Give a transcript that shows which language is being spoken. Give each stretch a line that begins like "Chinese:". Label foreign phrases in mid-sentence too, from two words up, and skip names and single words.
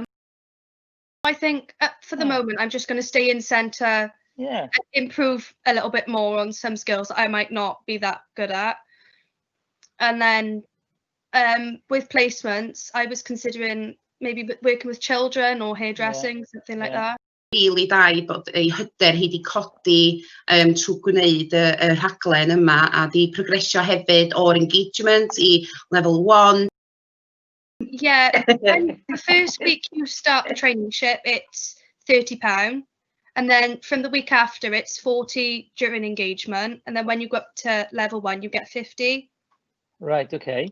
English: I think for the moment, I'm just going to stay in Centre, improve a little bit more on some skills that I might not be that good at. And then with placements, I was considering maybe working with children or hairdressing, something like that.
Welsh: Rili da I bod ei hyder hi wedi codi trwy gwneud y rhaglen yma a di progresio hefyd o'r engagement I level 1.
English: Yeah, when the first week you start the traineeship, it's £30. And then from the week after, it's 40 during engagement. And then when you go up to level 1, you get 50. Right, okay.